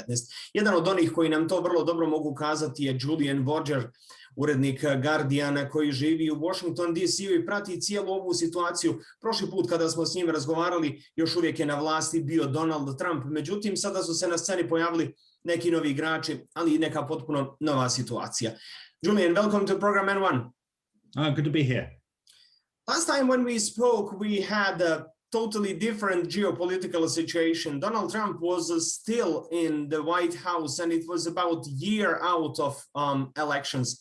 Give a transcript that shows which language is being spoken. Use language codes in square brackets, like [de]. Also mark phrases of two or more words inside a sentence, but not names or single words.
[hr] Jedan od onih koji nam to vrlo dobro mogu kazati je Julian Borger, urednik Guardiana koji živi u Washington DC-u i prati cijelu ovu situaciju. Prošli put kada smo s njim razgovarali, još uvijek je na vlasti bio Donald Trump. Međutim, sada su se na sceni pojavili neki novi igrači, ali i neka potpuno nova situacija. [en] Julian, welcome to program N1. Good to be here. Last time when we spoke, we had a totally different geopolitical situation. Donald Trump was still in the White House, and it was about a year out of elections.